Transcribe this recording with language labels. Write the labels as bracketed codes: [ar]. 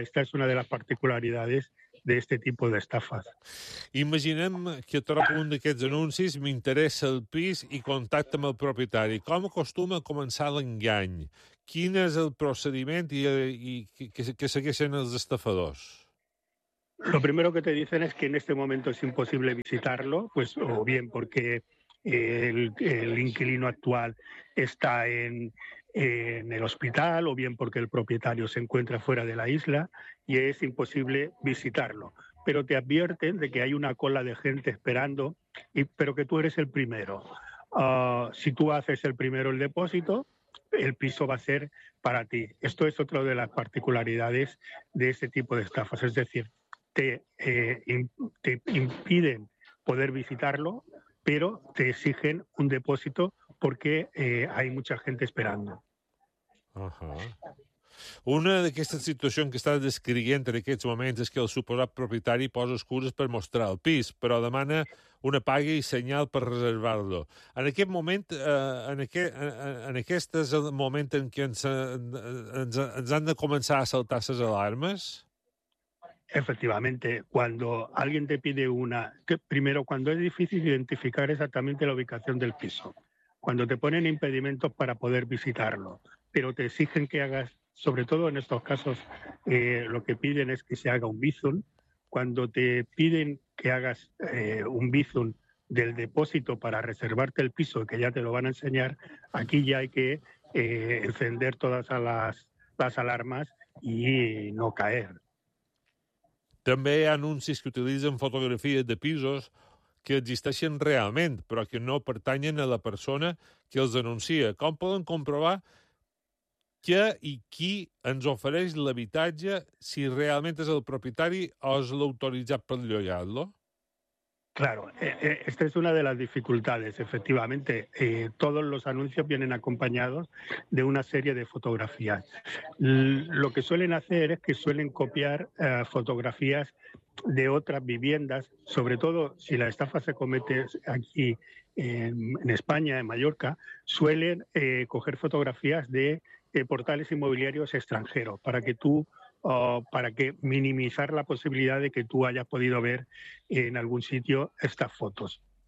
[es] Esta es una de las particularidades de este tipo de estafas. [ca] Imaginem que trobo un d'aquests anuncis, m'interessa el pis i contacta amb el propietari. Com acostuma a començar l'engany? Quin és el procediment i que segueixen els estafadors? [es] Lo primero que te dicen es que en este momento es imposible visitarlo, pues o bien porque el inquilino actual está en el hospital, o bien porque el propietario se encuentra fuera de la isla y es imposible visitarlo. Pero te advierten de que hay una cola de gente esperando, pero que tú eres el primero. Si tú haces el primero el depósito, el piso va a ser para ti. Esto es otra de las particularidades de ese tipo de estafas. Es decir, te impiden poder visitarlo, pero te exigen un depósito porque hay mucha gente esperando. [ca] Una d'aquestes situacions que estàs descrivint en aquests moments és que el suposat propietari posa excuses per mostrar el pis, però demana una paga i senyal per reservar-lo. En aquest moment, en aquest és el moment en què ens han de començar a saltar les alarmes? [es] Efectivamente, cuando alguien te pide una... Primero, cuando es difícil identificar exactamente la ubicación del piso, cuando te ponen impedimentos para poder visitarlo, pero te exigen que hagas, sobre todo en estos casos, lo que piden es que se haga un bizum. Cuando te piden que hagas un bizum del depósito para reservarte el piso, que ya te lo van a enseñar, aquí ya hay que encender todas las alarmas y no caer. [ca] També hi ha anuncis que utilitzen fotografies de pisos que existeixen realment, però que no pertanyen a la persona que els denuncia. Com poden comprovar què i qui ens ofereix l'habitatge, si realment és el propietari o és l'autoritzat per llogar-lo? [es] Claro, esta es una de las dificultades. Efectivamente, todos los anuncios vienen acompañados de una serie de fotografías. Lo que suelen hacer es que suelen copiar fotografías de otras viviendas, sobre todo si la estafa se comete aquí en España, en Mallorca, suelen coger fotografías de portales inmobiliarios extranjeros para que tú para que minimizar la posibilidad de que tú hayas podido ver en algún sitio estas fotos.